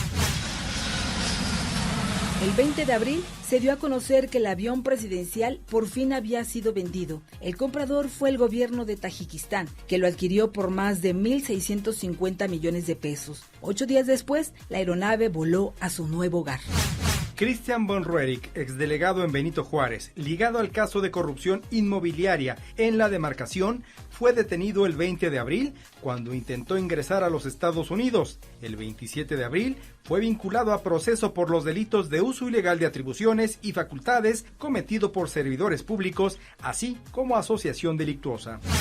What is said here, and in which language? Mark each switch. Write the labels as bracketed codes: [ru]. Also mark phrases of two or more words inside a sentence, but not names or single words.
[es] El 20 de abril se dio a conocer que el avión presidencial por fin había sido vendido. El comprador fue el gobierno de Tayikistán, que lo adquirió por más de 1.650 millones de pesos. 8 días después, la aeronave voló a su nuevo hogar. Christian von Roerich, exdelegado en Benito Juárez, ligado al caso de corrupción inmobiliaria en la demarcación, fue detenido el 20 de abril cuando intentó ingresar a los Estados Unidos. El 27 de abril fue vinculado a proceso por los delitos de uso ilegal de atribuciones y facultades cometido por servidores públicos, así como asociación delictuosa.